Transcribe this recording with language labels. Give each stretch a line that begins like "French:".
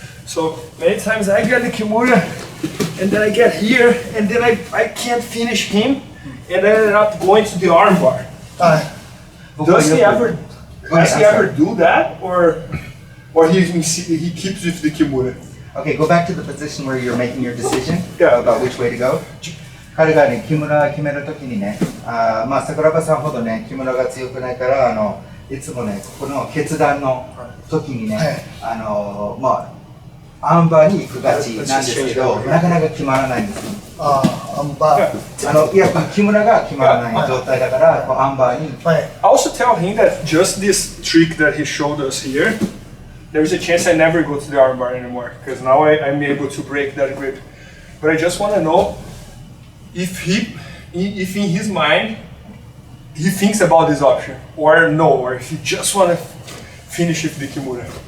English: So many times I get the Kimura and then I get here and then I can't finish him and I end up going to the arm bar.
Japanese: はい。
English: Does he ever do that or he keeps with the Kimura? Okay, go back to the position where you're making your decision Yeah. about which way to go.
Japanese: 彼がね、木村決めるときにね、まあ桜庭さんほどね、木村が強くないからいつもね、ここの決断の時にね、まあアンバーに行くがちなんですけど、なかなか決まらないんですよ。ああ、アンバー。いや、木村が決まらない状態だから、こうアンバーに。はい。
English: I also tell him that just this trick that he showed us here, there's a chance I never go to the armbar anymore because now I'm able to break that grip. But I just want to know if in his mind he thinks about this option or no, or if he just want to finish with the Kimura.